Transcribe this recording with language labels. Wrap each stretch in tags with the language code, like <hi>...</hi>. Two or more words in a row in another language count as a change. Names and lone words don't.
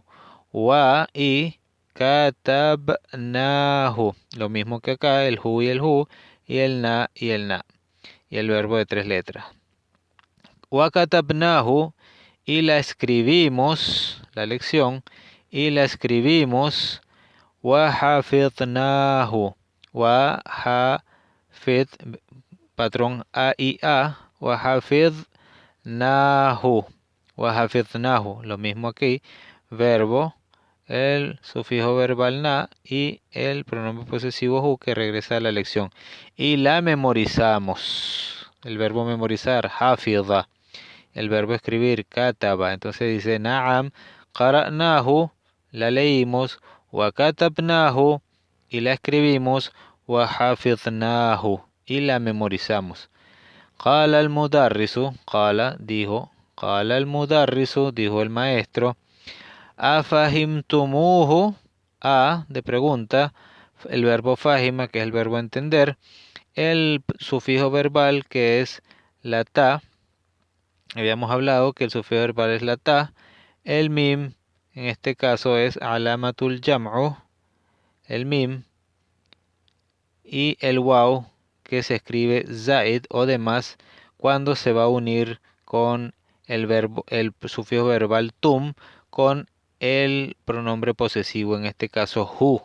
<es>Y katabnahu. Lo mismo que acá, el hu y el hu, y el na y el na. Y el verbo de 3 letras. وكتبناه y la escribimos, la lección, y la escribimos,</es> <ar>وحفظناه, وحفظ,</ar> <es>patrón A y A,</es> <ar>وحفظناه, وحفظناه,</ar> <es>lo mismo aquí, verbo, el sufijo verbal na y el pronombre posesivo hu que regresa a la lección. Y la memorizamos, el verbo memorizar, حفظ. El verbo escribir, kataba. Entonces dice, na'am, qara'nahu, la leímos,</es> <ar>وكتبناه,</ar> <es>y la escribimos,</es> <ar>وحفظناه,</ar> <es>y la memorizamos.</es> <ar>قال المدرس قال, dijo, قال المدرس,</ar> <es>dijo el maestro, afahimtumuhu, a, de pregunta, el verbo fahima, que es el verbo entender, el sufijo verbal, que es la ta. Habíamos hablado que el sufijo verbal es la ta, el mim, en este caso es</es> <ar>علامة الجمع,</ar> <es>el mim, y el waw, que se escribe zaid o demás cuando se va a unir con el verbo, el sufijo verbal tum, con el pronombre posesivo, en este caso hu.</es>